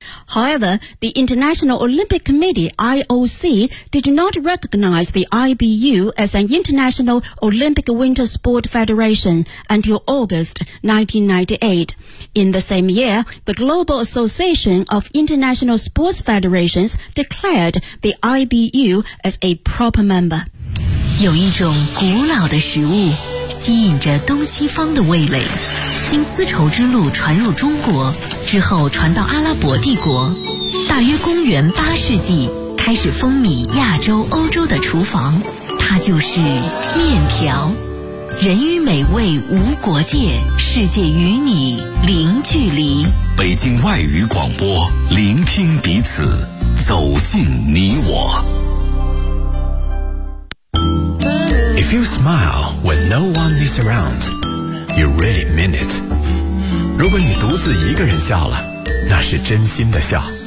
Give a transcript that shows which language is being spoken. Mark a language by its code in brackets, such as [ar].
[en] However, the International Olympic Committee, IOC, did not recognize the IBU as an International Olympic Winter Sport Federation until August 1998. In the same year, the Global Association of International Sports Federations declared the IBU as a proper member. [zh] 有一种古老的食物吸引着东西方的味蕾，经丝绸之路传入中国，之后传到阿拉伯帝国，大约公元8世纪开始风靡亚洲、欧洲的厨房，它就是面条。人与美味无国界，世界与你零距离。北京外语广播，聆听彼此，走进你我。 [en] If you smile when no one is around, you really mean it. [zh] 如果你独自一个人笑了，那是真心的笑。